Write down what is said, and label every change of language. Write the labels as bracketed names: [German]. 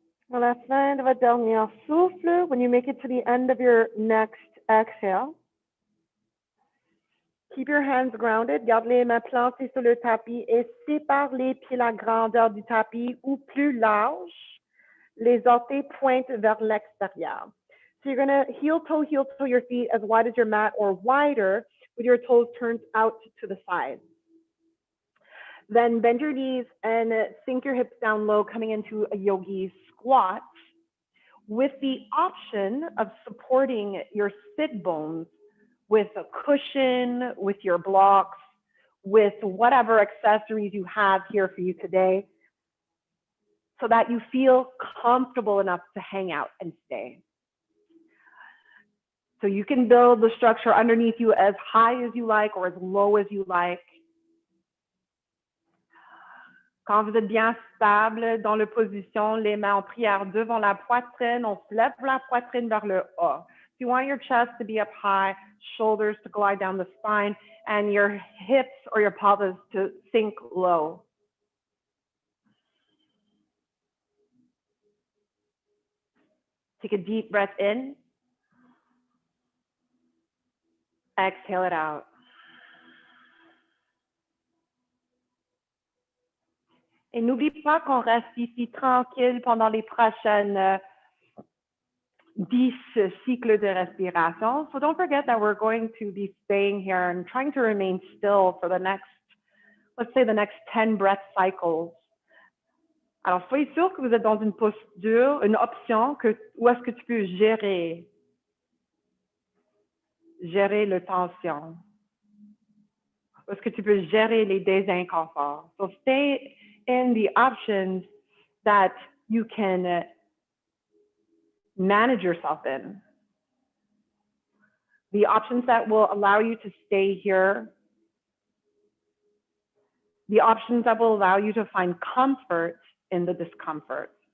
[French] À la fin de votre dernier souffle, [English] when you make it to the end of your next exhale, keep your hands grounded, [French] garde les mains plantées sur le tapis et sépare les pieds la grandeur du tapis ou plus large. Les orteils pointent vers l'extérieur. [English] So you're going to heel toe your feet as wide as your mat or wider with your toes turned out to the side. Then bend your knees and sink your hips down low, coming into a yogi squat with the option of supporting your sit bones with a cushion, with your blocks, with whatever accessories you have here for you today, so that you feel comfortable enough to hang out and stay. So you can build the structure underneath you as high as you like or as low as you like. [French] Quand vous êtes bien stable dans la position, les mains en prière devant la poitrine, on se lève la poitrine vers le haut. [English] If you want your chest to be up high, shoulders to glide down the spine, and your hips or your pelvis to sink low. Take a deep breath in. Exhale it out. [French] Et n'oublie pas qu'on reste ici tranquille pendant les prochaines 10 cycles de respiration. [English] So don't forget that we're going to be staying here and trying to remain still for the next, let's say the next 10 breath cycles. [French] Alors, soyez sûr que vous êtes dans une posture, une option où est-ce que tu peux gérer la tension. Où est-ce que tu peux gérer les désinconforts. [English] So stay in the options that you can manage yourself in. The options that will allow you to stay here. The options that will allow you to find comfort in the discomfort.